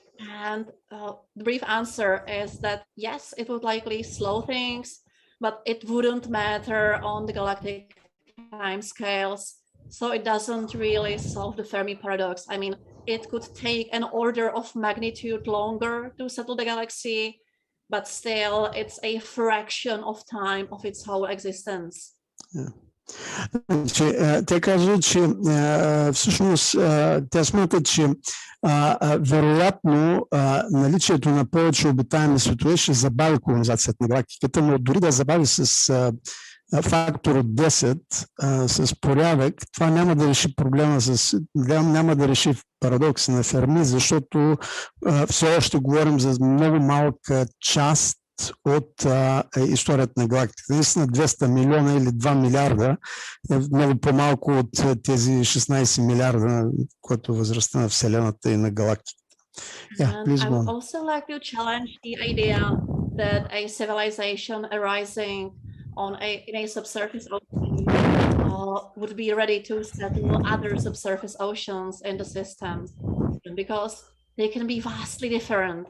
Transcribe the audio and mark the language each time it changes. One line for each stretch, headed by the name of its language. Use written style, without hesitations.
English: And the brief answer is that yes, it would likely slow things, but it wouldn't matter on the galactic timescales. So it doesn't really solve the Fermi paradox. I mean, it could take an order of magnitude longer to settle the galaxy, but still it's a fraction of time of its whole existence. Yeah.
Bulgarian: Те казват, че всъщност тя смята, че вероятно наличието на повече обитаеми светове ще забави колонизацията на галактиката, но дори да забави с фактор от 10, с порядък, това няма да реши проблема няма да реши парадокса на Ферми, защото все още говорим за много малка част от историята на галактиката. Наистина 200 милиона или 2 милиарда е много по-малко от тези 16 милиарда, което е възрастта на Вселената и на галактиката.
English: I would also like to challenge the idea that a civilization arising in a subsurface ocean would be ready to settle other subsurface oceans in the system, because they can be vastly different.